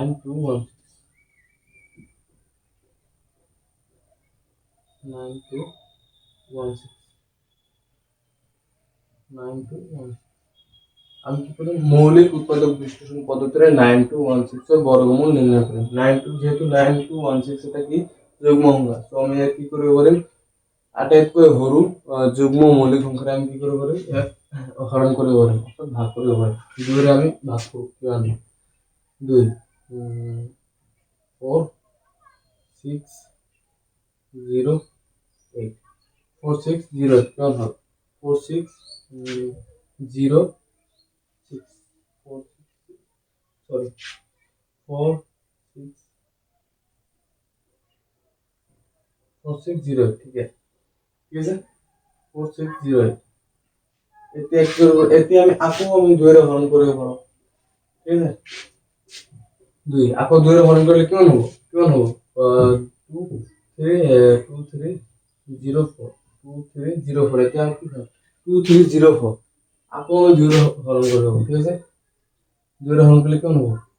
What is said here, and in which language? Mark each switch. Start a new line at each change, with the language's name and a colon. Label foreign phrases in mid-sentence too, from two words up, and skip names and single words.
Bangla: 9216 9216 আমি কি করি মৌলিক উৎপাদক বিশ্লেষণ পদ্ধতিৰে 9216 এর বর্গমূল নির্ণয় করি।
Assamese: 92 যেহেতু 9216 এটা কি যুগ্ম সংখ্যা, তো আমি ইয়াক কি কৰিব পাৰিম আটাইতকৈ সৰু যুগ্ম মৌলিক সংখ্যাৰে আমি কি কৰিব পাৰিম ইয়াক হৰণ কৰিব পাৰিম, অৰ্থাৎ ভাগ কৰিব পাৰিম। 2 ৰে আমি ভাগ কৰোঁ কিমান 2 4 6 0 8 4 6 0 কিমান হ'ল 4 6 0 6 4 सॉरी 4 6 4 6 0
Hindi: ठीक है
Assamese: 4 6 0 এতিয়া আমি আকৌ আমি 2 ৰে হৰণ কৰিব পাৰোঁ ঠিক আছে 2 আকৌ 2 ৰে হৰণ কৰিলে কিমান হ'ব 2 3 0 4 2 3 0 4 এতিয়া কি হয় 2 3 0 4 আকৌ 2 ৰে হৰণ কৰিব ঠিক আছে 2 ৰে হৰণ কৰিলে কিমান হ'ব